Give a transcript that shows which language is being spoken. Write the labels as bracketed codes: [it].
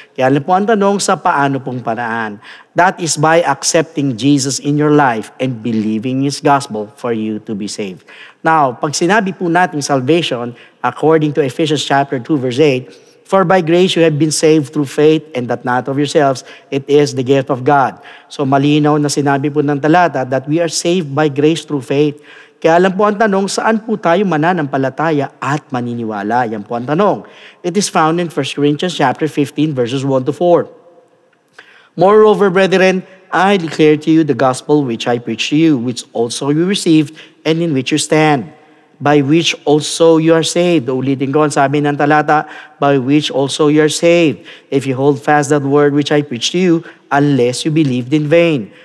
[tl] Kaya alam po ang tanong sa paano pong paraan. [en] That is by accepting Jesus in your life and believing His gospel for you to be saved. Now, [tl] pag sinabi po natin [en] salvation, according to Ephesians chapter 2 verse 8, for by grace you have been saved through faith, and that not of yourselves, it is the gift of God. So [tl] malinaw na sinabi po ng talata [en] that we are saved by grace through faith. [tl] Kaya alam po ang tanong, saan po tayo mananampalataya at maniniwala? Yan po ang tanong. [en] It is found in 1 Corinthians chapter 15 verses 1 to 4. Moreover, brethren, I declare to you the gospel which I preached to you, which also you received, and in which you stand, by which also you are saved. [tl] Ulitin ko ang sabi ng talata, [en] by which also you are saved, if you hold fast that word which I preached to you, unless you believed in vain.